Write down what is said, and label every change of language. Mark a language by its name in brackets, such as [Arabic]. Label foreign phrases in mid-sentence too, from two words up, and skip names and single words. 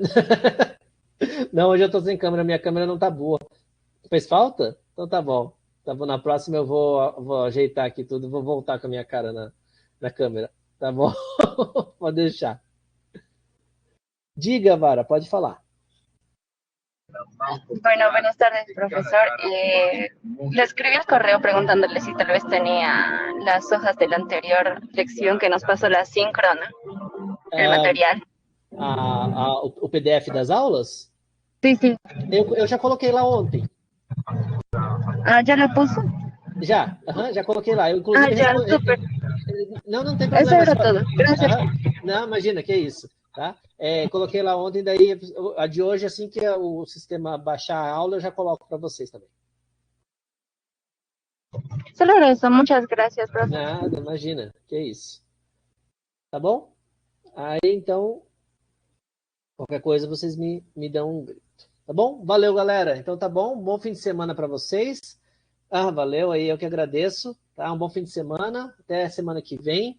[Portuguese] Não, hoje eu tô sem câmera, minha câmera não tá boa. Fez falta? Então tá bom. Tá bom, na próxima eu vou ajeitar aqui tudo, vou voltar com a minha cara na câmera. Tá bom? Pode deixar. Diga, Vara, pode falar. [Spanish] Bueno, buenas tardes, profesor. Le escribí el correo preguntándole si tal vez tenía las hojas de la anterior lección que nos pasó la síncrona, el Ah, material. [Portuguese] o PDF das aulas? [Spanish] Sí, sí. [Portuguese] Eu já coloquei lá ontem. [Spanish] Ah, ¿ya lo puso? [Portuguese] Já, aham, já coloquei lá. Eu, Ah, inclusive, [Spanish] ya, súper. [Portuguese] não, não tem [Spanish] Eso [Portuguese] problema. [Spanish] era todo. Gracias. [Portuguese] Aham. Não, imagina, que é isso. Tá? Coloquei lá ontem, daí a de hoje, assim que o sistema baixar a aula, eu já coloco para vocês também. [Spanish] Solo era eso. Muchas gracias, profe. [Portuguese] Nada, imagina, que é isso. Tá bom? Aí, então, qualquer coisa vocês me dão um grito. Tá bom? Valeu, galera. Então tá bom. Bom fim de semana para vocês. Ah, valeu aí, eu que agradeço. Tá? Um bom fim de semana. Até semana que vem.